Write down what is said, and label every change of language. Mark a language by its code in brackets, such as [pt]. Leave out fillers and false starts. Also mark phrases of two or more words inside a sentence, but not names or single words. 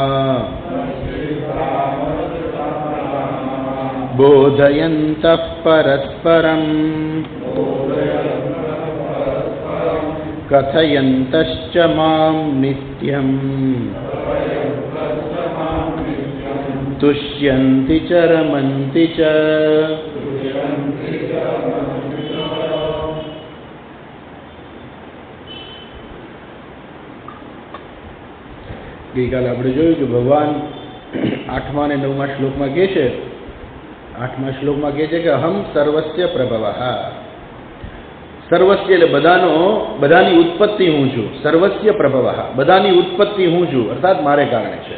[sa] बोधयन्तः परस्परम् कथयन्तश्च मां नित्यम् तुष्यन्ति च रमन्ति च। [gu] ગઈકાલે આપણે જોયું કે ભગવાન 8મા અને 9મા શ્લોકમાં કહે છે, 8મા શ્લોકમાં કહે છે કે [sa] अहं सर्वस्य प्रभवः, [gu] સર્વસ્ય એટલે બધાની ઉત્પત્તિ હું છું, [sa] सर्वस्य प्रभवः [gu] બધાની ઉત્પત્તિ હું છું, અર્થાત મારે કારણે છે.